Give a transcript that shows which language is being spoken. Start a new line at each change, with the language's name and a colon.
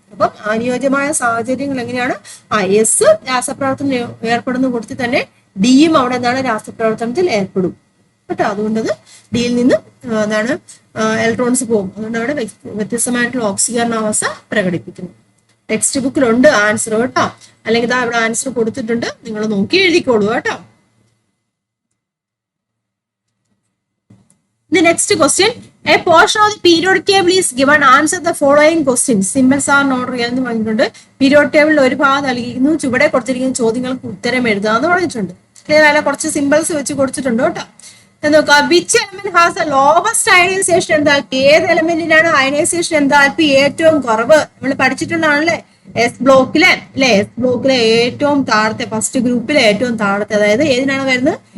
Malayalam: അപ്പം അനുയോജ്യമായ സാഹചര്യങ്ങൾ എങ്ങനെയാണ് എസ് രാസപ്രവർത്തനം ഏർപ്പെടുന്ന കൂട്ടത്തിൽ തന്നെ ഡിയും അവിടെ എന്താണ് രാസപ്രവർത്തനത്തിൽ ഏർപ്പെടും കേട്ടോ. അതുകൊണ്ടത് ഡിയിൽ നിന്ന് എന്താണ് ഇലക്ട്രോൺസ് പോകും. അതുകൊണ്ട് അവിടെ വ്യത്യസ്തമായിട്ടുള്ള ഓക്സീകരണാവസ്ഥ പ്രകടിപ്പിക്കുന്നു. ടെക്സ്റ്റ് ബുക്കിലുണ്ട് ആൻസർ കേട്ടോ, അല്ലെങ്കിൽ ഇതാ ഇവിടെ ആൻസർ കൊടുത്തിട്ടുണ്ട്, നിങ്ങൾ നോക്കി എഴുതിക്കോളൂ കേട്ടോ.
English: The next question, a portion of the periodic table is given, answer the following questions. Symbols are not real
Malayalam: എന്ന് പറഞ്ഞിട്ടുണ്ട്. പീരിയോഡിക് ടേബിളിൽ ഒരു ഭാഗം നൽകിയിരിക്കുന്നു, ചുവടെ കൊടുത്തിരിക്കുന്ന ചോദ്യങ്ങൾക്ക് ഉത്തരം എഴുതാന്ന് പറഞ്ഞിട്ടുണ്ട്. ക്ലിയർ ആയാലും കുറച്ച് സിമ്പിൾസ് വെച്ച് കൊടുത്തിട്ടുണ്ട് കേട്ടോ. നോക്കാം,
English: which element has the lowest ionization enthalpy,
Malayalam: ഏത് എലമെന്റിനാണ് അയണൈസേഷൻ എൻതാൽപ്പി ഏറ്റവും കുറവ്? നമ്മൾ പഠിച്ചിട്ടുള്ളതാണല്ലേ എസ് ബ്ലോക്കിലെ അല്ലെ, എസ് ബ്ലോക്കിലെ ഏറ്റവും താഴത്തെ ഫസ്റ്റ് ഗ്രൂപ്പിലെ ഏറ്റവും താഴത്തെ, അതായത് ഏതിനാണ് വരുന്നത്?